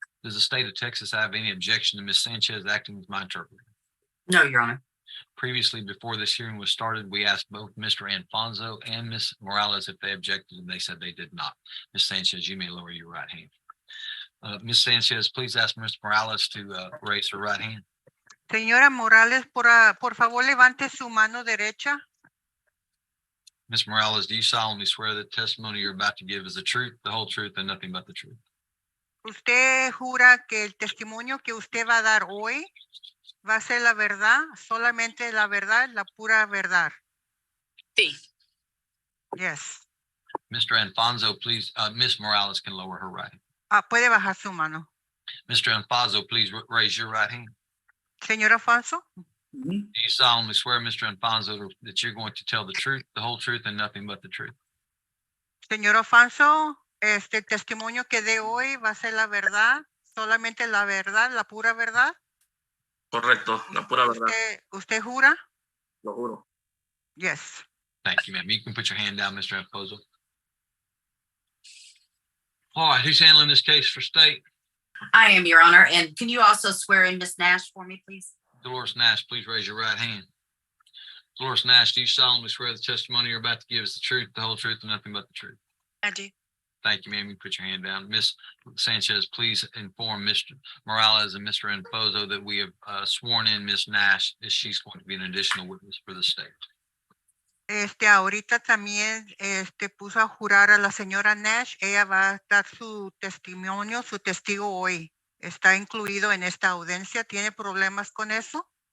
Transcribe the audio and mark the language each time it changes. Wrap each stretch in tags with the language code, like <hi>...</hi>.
<en>Does the state of Texas have any objection to Ms. Sanchez acting as my interpreter? No, Your Honor. Previously, before this hearing was started, we asked both Mr. Alfonso and Ms. Morales if they objected, and they said they did not. Ms. Sanchez, you may lower your right hand. Ms. Sanchez, please ask Ms. Morales to raise her right hand.</en> <es>Señora Morales, por favor, levante su mano derecha.</es> <en>Ms. Morales, do you solemnly swear that the testimony you're about to give is the truth, the whole truth, and nothing but the truth?</en> <es>¿Usted jura que el testimonio que usted va a dar hoy va a ser la verdad, solamente la verdad, la pura verdad? Sí.</es> <en>Yes. Mr. Alfonso, please, Ms. Morales can lower her right hand.</en> <es>Puede bajar su mano.</es> <en>Mr. Alfonso, please raise your right hand.</en> <es>Señor Alfonso.</es> <en>Do you solemnly swear, Mr. Alfonso, that you're going to tell the truth, the whole truth, and nothing but the truth?</en> <es>Señor Alfonso, el testimonio que dé hoy va a ser la verdad, solamente la verdad, la pura verdad. Correcto, la pura verdad. ¿Usted jura? Lo juro.</es> <en>Yes. Thank you, ma'am. You can put your hand down, Mr. Alfonso. All right, who's handling this case for state? I am, Your Honor. And can you also swear in Ms. Nash for me, please? Dolores Nash, please raise your right hand. Dolores Nash, do you solemnly swear the testimony you're about to give is the truth, the whole truth, and nothing but the truth? I do. Thank you, ma'am. You can put your hand down. Ms. Sanchez, please inform Mr. Morales and Mr. Alfonso that we have sworn in Ms. Nash as she's going to be an additional witness for the state.</en> <es>Ahorita también puso a jurar a la señora Nash. Ella va a dar su testimonio, su testigo hoy. ¿Está incluido en esta audiencia? ¿Tiene problemas con eso?</es>